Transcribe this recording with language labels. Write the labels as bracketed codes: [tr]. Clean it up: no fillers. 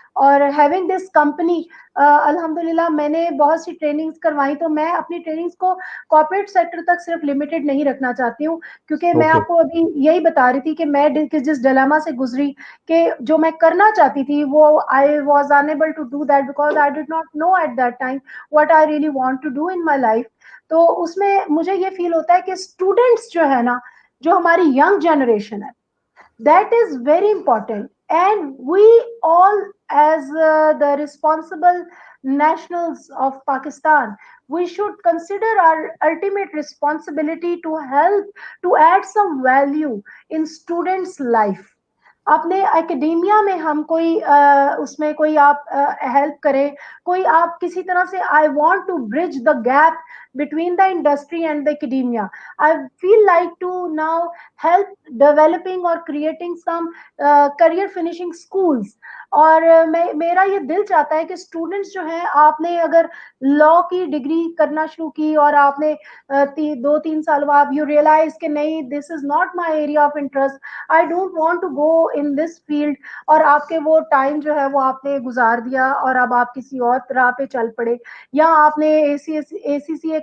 [ur] اور having this company, الحمدللہ میں نے بہت سی ٹریننگز کروائی, تو میں اپنی ٹریننگز کو کارپوریٹ سیکٹر تک صرف لمیٹڈ نہیں رکھنا چاہتی ہوں, کیونکہ میں آپ کو ابھی یہی بتا رہی تھی کہ میں جس ڈیلیما سے گزری کہ جو میں کرنا چاہتی تھی وہ [en] I was unable to do that because I did not know at that time what I really want to do in my life. [ur] تو اس میں مجھے یہ فیل ہوتا ہے کہ اسٹوڈینٹس جو ہے نا, جو ہماری ینگ جنریشن ہے, [en] that is very important, and we all as the responsible nationals of Pakistan, we should consider our ultimate responsibility to help, to add some value in students life. [ur] اپنے academia میں ہم کوئی اس میں کوئی آپ help کریں, کوئی آپ کسی طرح سے [en] I want to bridge the gap between the industry and the academia. I feel like to now help developing or creating some career finishing schools. [ur] اور میرا یہ دل چاہتا ہے کہ اسٹوڈنٹس جو ہیں, آپ نے اگر لا کی ڈگری کرنا شروع کی اور آپ نے 2-3 سال بعد یو ریئلائز کہ نہیں, [en] this is not my area of interest, I don't want to go in this field, [ur] اور آپ کے وہ ٹائم جو ہے وہ آپ نے گزار دیا اور اب آپ کسی اور راہ پہ چل پڑے, یا آپ نے اے سی سی اے